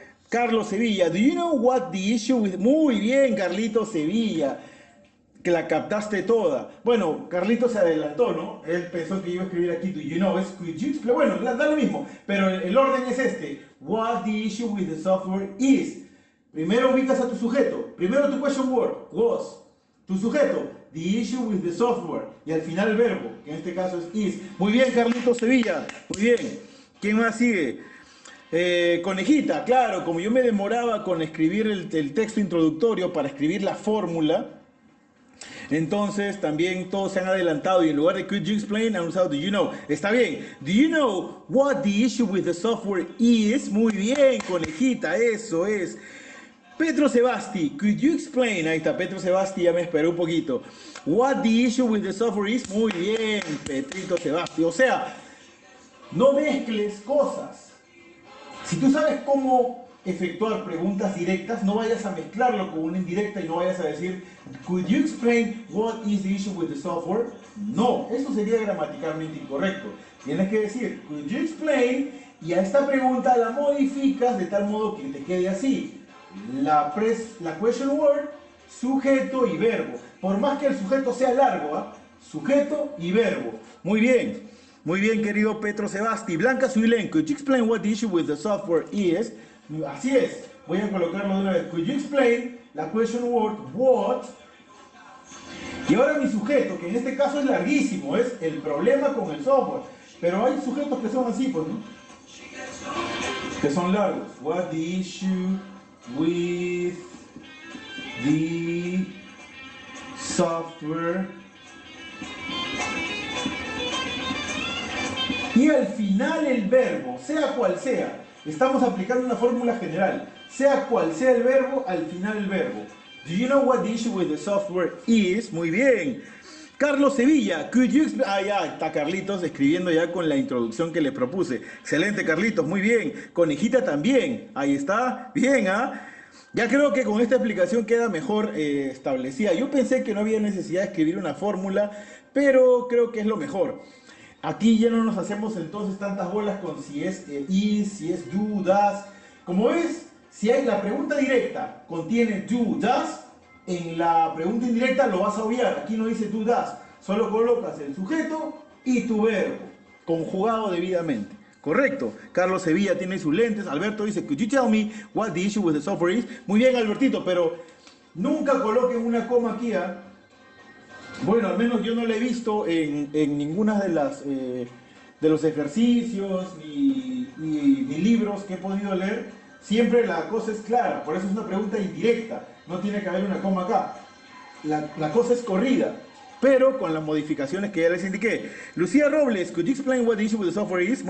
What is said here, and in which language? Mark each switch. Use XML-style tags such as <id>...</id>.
<en>Carlos Sevilla, do you know what the issue with...</en> <es>Muy bien, Carlito Sevilla, que la captaste toda. Bueno, Carlito se adelantó, ¿no? Él pensó que iba a escribir aquí,</es> <en>do you know,</en> <es>es</es> <en>could you explain?</en> <es>Bueno, da lo mismo, pero el orden es este.</es> <en>What the issue with the software is.</en> <es>Primero ubicas a tu sujeto. Primero tu question word, was. Tu sujeto,</es> <en>the issue with the software.</en> <es>Y al final el verbo, que en este caso es is. Muy bien, Carlito Sevilla. Muy bien. ¿Quién más sigue? Conejita, claro, como yo me demoraba con escribir el texto introductorio para escribir la fórmula, entonces también todos se han adelantado y en lugar de</es> <en>could you explain</en> <es>han usado</es> <en>do you know.</en> <es>Está bien.</es> <en>Do you know what the issue with the software is?</en> <es>Muy bien, conejita, eso es.</es> <en>Petro Sebasti, could you explain?</en> <es>Ahí está, Petro Sebasti, ya me esperó un poquito.</es> <en>What the issue with the software is?</en> <es>Muy bien, Petrito Sebasti. O sea, no mezcles cosas. Si tú sabes cómo efectuar preguntas directas, no vayas a mezclarlo con una indirecta y no vayas a decir</es> <en>could you explain what is the issue with the software?</en> <es>No, eso sería gramaticalmente incorrecto. Tienes que decir</es> <en>could you explain</en> <es>y a esta pregunta la modificas de tal modo que te quede así. La question word, sujeto y verbo. Por más que el sujeto sea largo, ¿eh? Sujeto y verbo. Muy bien. Muy bien, querido Petro Sebasti.</es> <en>Blanca Suilén, could you explain what the issue with the software is?</en> <es>Así es. Voy a colocarlo de una vez.</es> <en>Could you explain la question word what?</en> <es>Y ahora mi sujeto, que en este caso es larguísimo, es el problema con el software. Pero hay sujetos que son así, pues, ¿no? Que son largos.</es> <en>What the issue with the software.</en> <es>Y al final el verbo, sea cual sea, estamos aplicando una fórmula general, sea cual sea el verbo, al final el verbo.</es> <en>Do you know what the issue with the software is?</en> <es>Muy bien.</es> <en>Carlos Sevilla, could you explain...</en> <es>Ah, ya, está Carlitos escribiendo ya con la introducción que le propuse. Excelente, Carlitos, muy bien. Conejita también, ahí está, bien, ¿ah? Ya creo que con esta explicación queda mejor establecida. Yo pensé que no había necesidad de escribir una fórmula, pero creo que es lo mejor. Aquí ya no nos hacemos entonces tantas bolas con si es is, si es do, does. Como ves, si hay la pregunta directa contiene do, does, en la pregunta indirecta lo vas a obviar. Aquí no dice do, does. Solo colocas el sujeto y tu verbo, conjugado debidamente. Correcto. Carlos Sevilla tiene sus lentes.</es> <en>Alberto dice, could you tell me what the issue with the software is?</en> <es>Muy bien, Albertito, pero nunca coloquen una coma aquí, ¿eh? Bueno, al menos yo no la he visto en ninguna de los ejercicios ni libros que he podido leer. Siempre la cosa es clara, por eso es una pregunta indirecta. No tiene que haber una coma acá. La cosa es corrida, pero con las modificaciones que ya les indiqué.</es> <en>Lucía Robles, could you explain what the issue with the software is?</en>